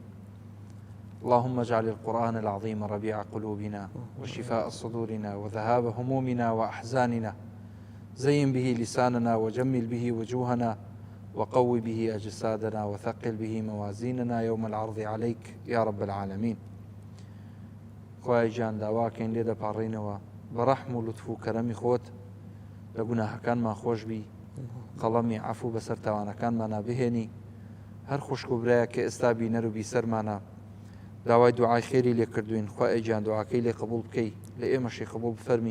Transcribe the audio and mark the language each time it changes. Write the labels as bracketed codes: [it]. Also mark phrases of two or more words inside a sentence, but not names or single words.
[ar] اللهم اجعل القرآن العظيم ربيع قلوبنا وشفاء صدورنا وذهاب همومنا وأحزاننا، زين به لساننا وجمل به وجوهنا وقو به أجسادنا وثقل به موازيننا يوم العرض عليك يا رب العالمين. [ckb] خوای جان داواکەین لێ دەپاڕێنەوە بەڕەحم و لوتف و کەرەمی خۆت لە گوناهەکانمان خۆش بی، قەڵەمی عەفو بەسەر تاوانەکانمانە بهێنی. هەر خوشک و برایە کە ئێستا بینەر و بیسەرمانە داوای دوعای خێری لێ کردوین، خوای جان دوعاکەی لێ قبول بکەی، لە ئێمەشی قبول بفەرمی.